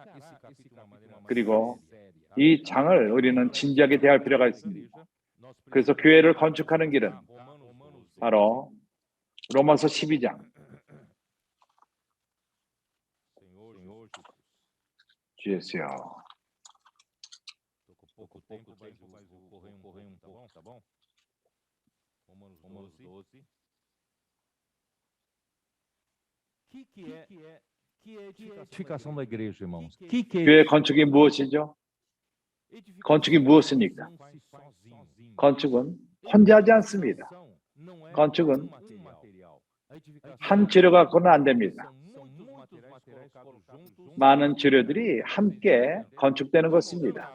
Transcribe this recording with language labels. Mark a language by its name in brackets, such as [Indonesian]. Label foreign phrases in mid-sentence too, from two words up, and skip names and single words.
[Korean] 그리고 이 장을 우리는 진지하게 대할 필요가 있습니다. 그래서 교회를 건축하는 길은 바로 로마서 12장. 주 예수여. [Portuguese] Edificação da igreja, irmãos. [Korean] 교회 건축이 무엇이죠? 건축이 무엇입니까? 건축은 혼자 하지 않습니다. 건축은 한 재료 갖고는 안 됩니다. 많은 재료들이 함께 건축되는 것입니다.